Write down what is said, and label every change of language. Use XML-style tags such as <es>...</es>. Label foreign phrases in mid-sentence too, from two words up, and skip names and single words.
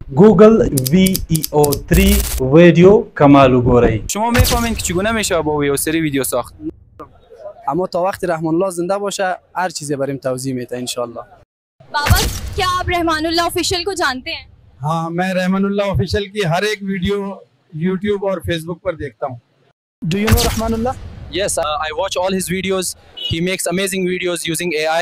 <ps>گوگل VEO3 ویدیو کمال وګورئ.</ps> <fa>شما میفهمین که چگونه میشه با VEO3 ویدیو ساخت، اما تا وقتی رحمان الله زنده باشه هر چیزی بریم توضیح میده انشالله.</fa> <hi>बाबा क्या आप रहमानुल्लाह ऑफिशियल को जानते हैं? हाँ, मैं रहमानुल्लाह ऑफिशियल की हर एक वीडियो यूट्यूब और फेसबुक पर देखता हूँ.</hi> <en>Do you know Rahmanullah? yes, I watch all his videos. He makes amazing videos using AI.</en>